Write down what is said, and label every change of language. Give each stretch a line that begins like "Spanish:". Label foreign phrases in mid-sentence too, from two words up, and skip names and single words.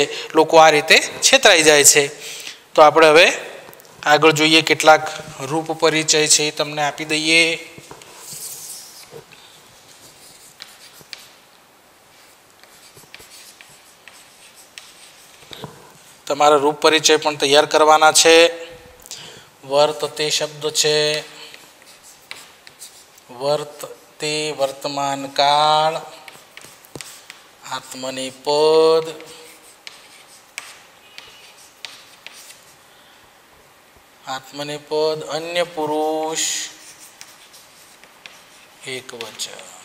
Gujarati: લોકો આ રીતે છેતરાઈ જાય છે। તો આપણે હવે આગળ જોઈએ કેટલાક રૂપ પરિચય છે તમને આપી દઈએ। તમારા રૂપ પરિચય પણ તૈયાર કરવાના છે। વર્તતે શબ્દ છે। વર્તતે વર્તમાન કાળ। આત્મનેપદ। આત્મનેપદ અન્ય પુરુષ એક વચન।